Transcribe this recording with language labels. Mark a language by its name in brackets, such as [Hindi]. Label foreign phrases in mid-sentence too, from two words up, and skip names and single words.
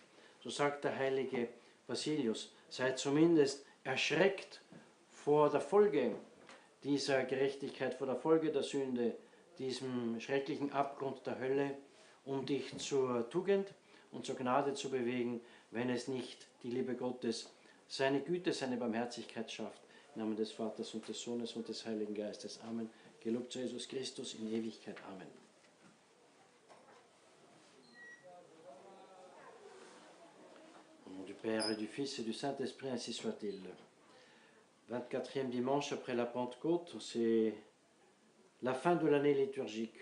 [German] So sagt der heilige Basilius, seid zumindest erschreckt vor der Folge dieser Gerechtigkeit, vor der Folge der Sünde, diesem schrecklichen Abgrund der Hölle, um dich zur Tugend und zur Gnade zu bewegen, wenn es nicht die Liebe Gottes, seine Güte, seine Barmherzigkeit schafft. Im Namen des Vaters und des Sohnes und des Heiligen Geistes. Amen. Gelobt sei Jesus Christus in Ewigkeit. Amen. [French] Au nom du Père et du Fils et du Saint-Esprit, ainsi soit-il. 24e dimanche après la Pentecôte, c'est la fin de l'année liturgique.